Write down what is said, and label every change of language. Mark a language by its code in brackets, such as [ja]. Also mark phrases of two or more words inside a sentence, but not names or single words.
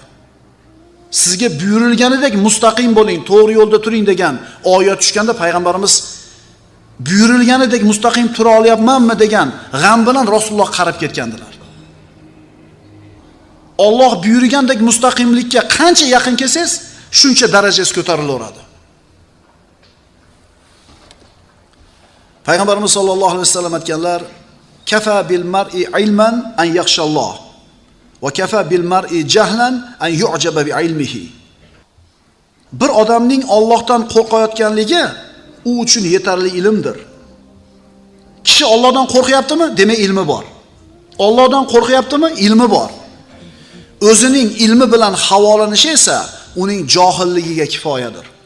[uz] Sizga buyurilganidek mustaqim bo'ling, to'g'ri yo'lda turing degan oyat tushganda payg'ambarimiz buyurilganidek mustaqim tura olyapmanmi degan g'am bilan Rasululloh qarab ketgandilar. Alloh buyurgandek mustaqimlikka qancha yaqin kelsangiz, shuncha darajasi ko'tarilaveradi. Payg'ambarimiz [ar] صلى الله عليه وسلم [uz] aytganlar: [ar] "كفى بالمرء علما أن يخشى الله وكفى بالمرء جهلا أن يعجب بعلمه." [uz] Bir odamning Allohdan qo'rqayotganligi u uchun yetarli ilmdir. Kishi Allohdan qo'rqyaptimi? Demak ilmi bor. Allohdan qo'rqyaptimi? Ilmi bor. O'zining ilmi bilan havolanishi esa uning johilligiga kifoyadir.